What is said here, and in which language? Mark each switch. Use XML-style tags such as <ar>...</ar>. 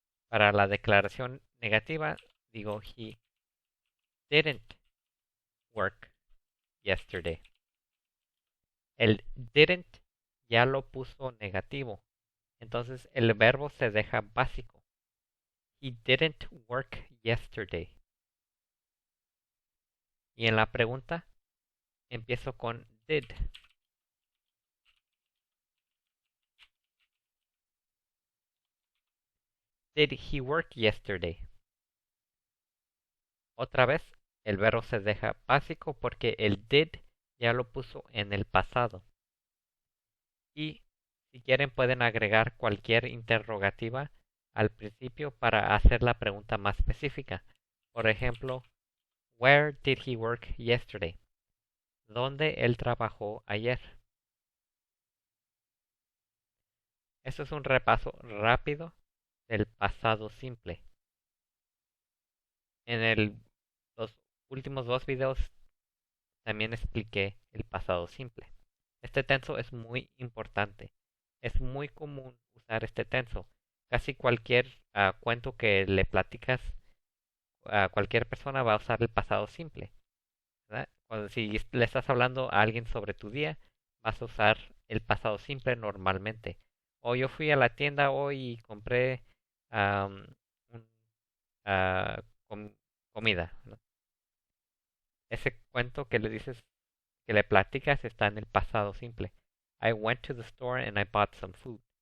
<es>Para la declaración negativa, digo</es> <en>he didn't work yesterday.</en> <es>El didn't ya lo puso negativo. Entonces el verbo se deja básico.</es> <en>He didn't work yesterday.</en> <es>Y en la pregunta empiezo con did.</es> <en>did he work yesterday?</en> <es>Otra vez, el verbo se deja básico porque el did ya lo puso en el pasado. Y si quieren pueden agregar cualquier interrogativa al principio para hacer la pregunta más específica. Por ejemplo,</es> <en>where did he work yesterday?</en> <es>¿Dónde él trabajó ayer? Esto es un repaso rápido del pasado simple. En los últimos dos videos también expliqué el pasado simple. Este tenso es muy importante. Es muy común usar este tenso. Casi cualquier cuento que le platicas a cualquier persona va a usar el pasado simple, ¿verdad? Si le estás hablando a alguien sobre tu día, vas a usar el pasado simple normalmente. O yo fui a la tienda hoy y compré um, un, ah, com- comida, ¿no? Ese cuento que le dices, que le platicas está en el pasado simple.</es> <en>I went to the store and I bought some food.</en>